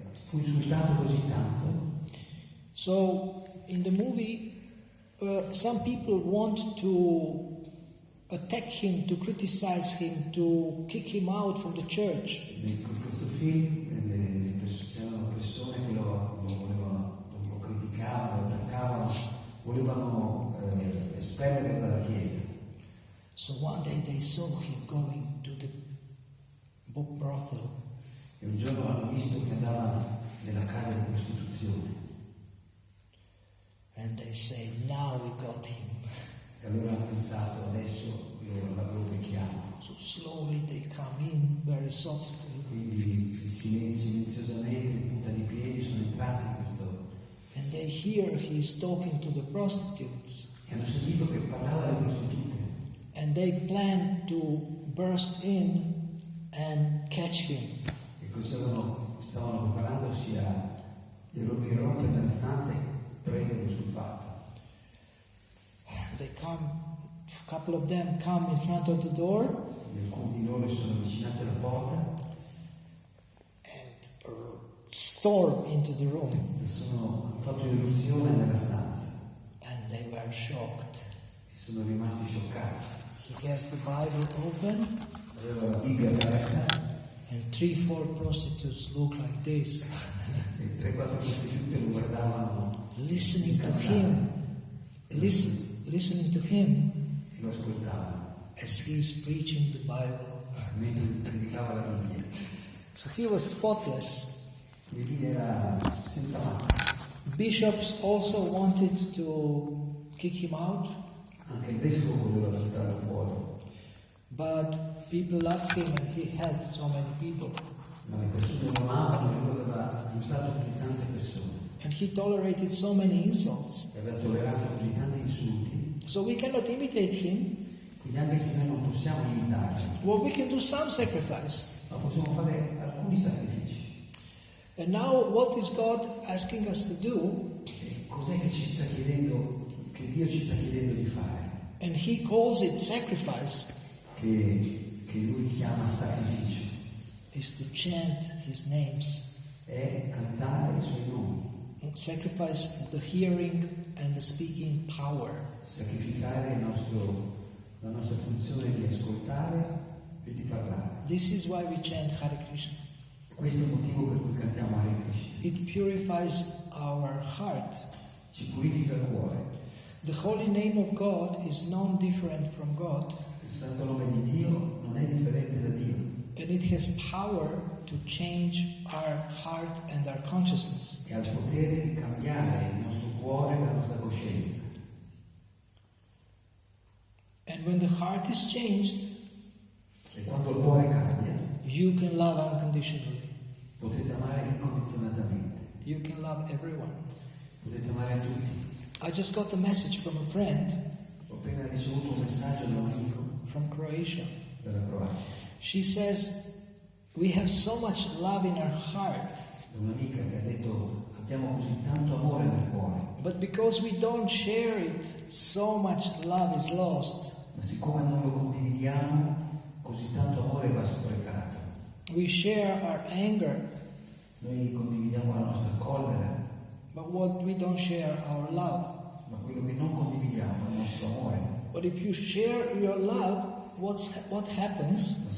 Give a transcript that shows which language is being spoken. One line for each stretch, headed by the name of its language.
Italian: Fu insultato così tanto.
English: So in the movie, some people want to attack him, to criticize him, to kick him out from the church.
Italian: In questo film c'erano persone che lo criticavano, lo attaccavano, volevano espellerlo dalla chiesa.
English: So one day they saw him going to the brothel.
Italian: E un giorno hanno visto che andava nella casa di prostituzione.
English: And they say, now we got him.
Italian: E allora hanno pensato, adesso lo becchiamo.
English: So slowly they come in, very softly.
Italian: Quindi silenziosamente, punta di piedi, sono entrati in questo.
English: And they hear he's talking to the prostitutes.
Italian: E hanno sentito che parlava alle prostitute.
English: And they plan to burst in and catch him.
Italian: E così stavano preparandosi a irrompere nella stanza e prenderlo sul fatto.
English: They come, a couple of them come in front of the door.
Italian: Alcuni di loro si sono avvicinati alla porta
English: And storm into the room.
Italian: e hanno fatto irruzione nella stanza.
English: And they were shocked.
Italian: E sono rimasti scioccati.
English: He has the Bible open.
Italian: Aveva la Bibbia aperta
English: And 3-4 prostitutes look like this.
Italian: e 3-4 prostitute lo guardavano
English: listening to him, listening to him
Italian: e lo ascoltavano
English: as he is preaching the Bible.
Italian: mentre predicava la Bibbia.
English: So he was spotless.
Italian: Quindi lui era senza macchia.
English: Bishops also wanted to kick him out,
Italian: Anche il vescovo voleva portarlo fuori,
English: but people loved him and he helped so many people.
Italian: ma le persone lo amavano e lui aveva aiutato così tante persone
English: And he tolerated so many insults.
Italian: e aveva tollerato così tanti insulti.
English: So we cannot imitate him.
Italian: Quindi anche se noi non possiamo imitarlo,
English: Well, we can do some sacrifice.
Italian: ma possiamo fare alcuni sacrifici.
English: And now what is God asking us to do?
Italian: E cos'è che ci sta chiedendo, che Dio ci sta chiedendo di fare?
English: And he calls it sacrifice,
Italian: Che lui chiama sacrificio,
English: is to chant his names.
Italian: è cantare i suoi nomi,
English: Sacrifice the hearing and the speaking power.
Italian: sacrificare la nostra funzione di ascoltare e di parlare.
English: This is why we chant Hare Krishna.
Italian: Questo è il motivo per cui cantiamo Hare Krishna.
English: It purifies our heart.
Italian: Ci purifica il cuore.
English: The holy name of God is non different from God,
Italian: Il santo nome di Dio non è differente da Dio
English: and it has power to change our heart and our consciousness.
Italian: e ha il potere di cambiare il nostro cuore e la nostra coscienza.
English: And when the heart is changed,
Italian: E quando il cuore cambia,
English: you can love unconditionally.
Italian: potete amare incondizionatamente,
English: You can love everyone.
Italian: potete amare tutti.
English: I just got a message from a friend
Italian: Ho appena ricevuto un messaggio da un amico
English: from Croatia.
Italian: della Croazia,
English: She says, we have so much love in our heart,
Italian: da un'amica che ha detto abbiamo così tanto amore nel cuore,
English: but because we don't share it, so much love is lost.
Italian: ma siccome non lo condividiamo, così tanto amore va sprecato.
English: We share our anger,
Italian: Noi condividiamo la nostra collera,
English: but what we don't share our love.
Italian: ma quello che non condividiamo è il nostro amore.
English: But if you share your love, what happens?